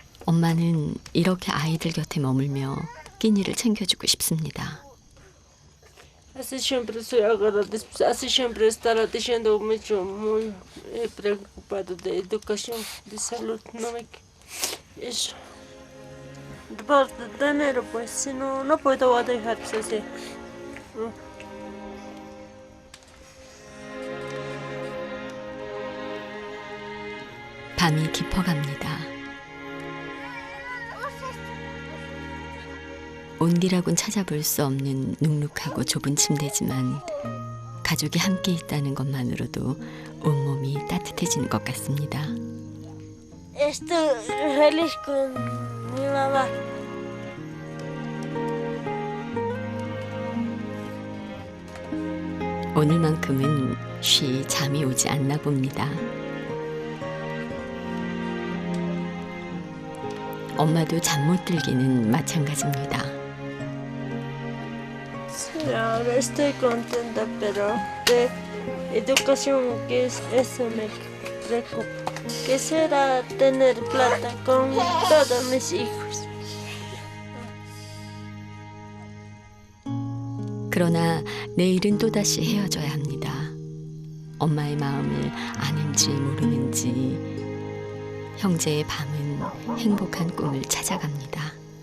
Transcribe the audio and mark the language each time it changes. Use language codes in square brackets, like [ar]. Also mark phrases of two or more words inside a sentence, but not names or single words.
[ko] 엄마는 이렇게 아이들 곁에 머물며 끼니를 챙겨주고 싶습니다. [es] Así siempre estoy agradecido, así siempre estará diciendo mucho, muy preocupado de educación, de salud, no me... Eso. Por dinero, pues, si no, no puedo dejarse así. [ko] 밤이 깊어갑니다. 온기라곤 찾아볼 수 없는 눅눅하고 좁은 침대지만 가족이 함께 있다는 것만으로도 온몸이 따뜻해지는 것 같습니다. [es] Estoy feliz con mi mamá. [ko] 오늘만큼은 쉬 잠이 오지 않나 봅니다. 엄마도 잠 못 들기는 마찬가지입니다. [es] Sí, ahora estoy contenta, pero de educación, que es eso me preocupa. Quisiera tener plata con todos mis hijos. [ko] 그러나 내일은 또다시 헤어져야 합니다. 엄마의 마음을 아는지 모르는지 형제의 밤은 행복한 꿈을 찾아갑니다.